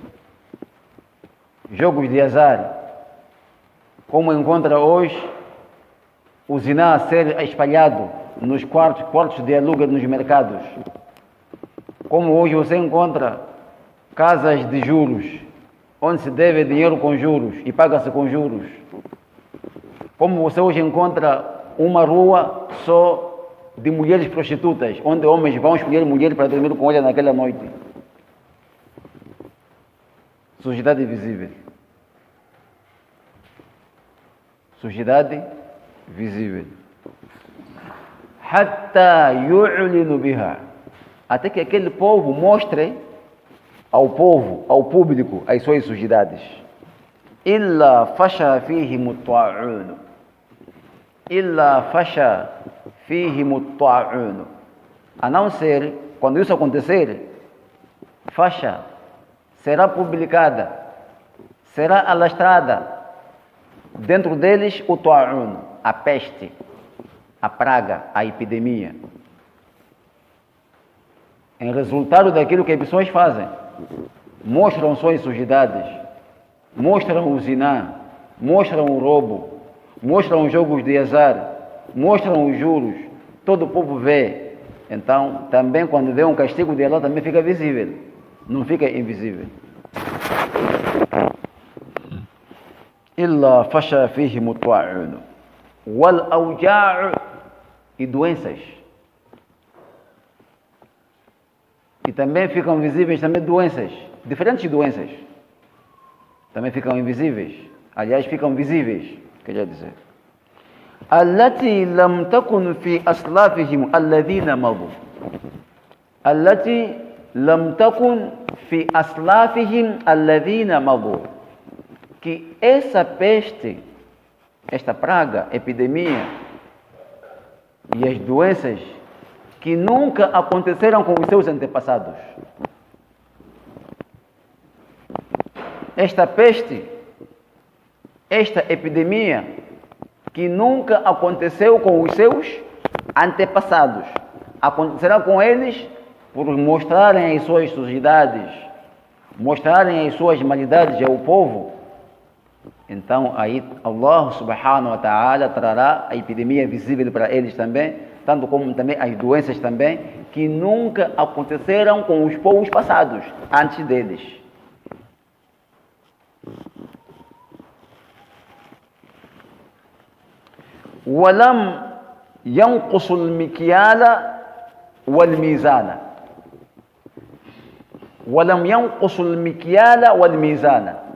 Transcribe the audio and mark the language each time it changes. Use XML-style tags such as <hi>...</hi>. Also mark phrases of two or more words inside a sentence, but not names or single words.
<pt>jogos de azar, como encontra hoje o ziná a ser espalhado nos quartos de aluguel nos mercados, como hoje você encontra casas de juros, onde se deve dinheiro com juros e paga-se com juros, como você hoje encontra uma rua só de mulheres prostitutas, onde homens vão escolher mulheres para dormir com ela naquela noite. Sujidade visível. Sujidade visível.</pt> <ar>حتى يعلنوا بها.</ar> <pt>Até que aquele povo mostre ao povo, ao público, as suas sujidades.</pt> <ar>إلا فشا فيهم الطاعون. إلا فشا فيهم الطاعون.</ar> <pt>A não ser, quando isso acontecer, fasha será publicada, será alastrada dentro deles o ta'un, a peste, a praga, a epidemia. Em resultado daquilo que as pessoas fazem, mostram suas sujidades, mostram o ziná, mostram o roubo, mostram os jogos de azar, mostram os juros, todo o povo vê. Então, também quando vê um castigo de Allah, também fica visível, não fica invisível.</pt> <ar>إلا فشا فيهم الطاعون والأوجاع'</ar> <pt>e doenças. E também ficam visíveis também doenças, diferentes doenças. Também ficam invisíveis. Aliás, ficam visíveis, quer dizer.</pt> <ar>التي لم تكن في أسلافهم الذين مضوا. التي لم تكن في أسلافهم الذين مضوا.</ar> <pt>Que essa peste, esta praga, epidemia e as doenças que nunca aconteceram com os seus antepassados. Esta peste, esta epidemia que nunca aconteceu com os seus antepassados, acontecerá com eles por mostrarem as suas sujidades, mostrarem as suas maldades ao povo. Então aí</pt> <ar>الله سبحانه وتعالى</ar> <pt>trará a epidemia visível para eles também, tanto como também as doenças também, que nunca aconteceram com os povos passados, antes deles.</pt> <ar>وَلَمْ يَنْقُصُ الْمِكْيَالَ وَالْمِيزَانَ وَلَمْ يَنْقُصُ الْمِكْيَالَ وَالْمِيزَانَ.</ar>